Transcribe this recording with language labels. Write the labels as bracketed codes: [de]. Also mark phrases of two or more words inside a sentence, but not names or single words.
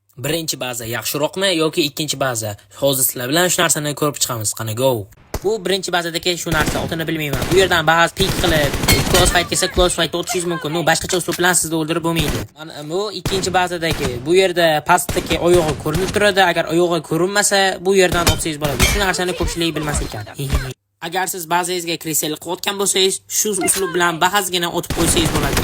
[uz] Birinchi baza yaxshiroqmi yoki ikkinchi baza? Hozir sizlar bilan shu narsani ko'rib chiqamiz. Qani go. Bu birinchi bazadagi shu narsa otini bilmayman. Bu yerdan ba'zi pik qilib, [en] close fight [uz] kelsa [en] close fight [uz] o'tishingiz mumkin. No, boshqacha usul bilan sizni o'ldirib bo'lmaydi. Mana bu ikkinchi bazadagi. Bu yerda pastdagi oyog'i ko'rinib turadi. Agar oyog'i ko'rinmasa, bu yerdan otsangiz bo'ladi. Shu narsani ko'pchilik bilmas ekan. Agar siz bazangizga kristal qilayotgan bo'lsangiz, shu usul bilan bahasgina otib qo'ysangiz bo'ladi.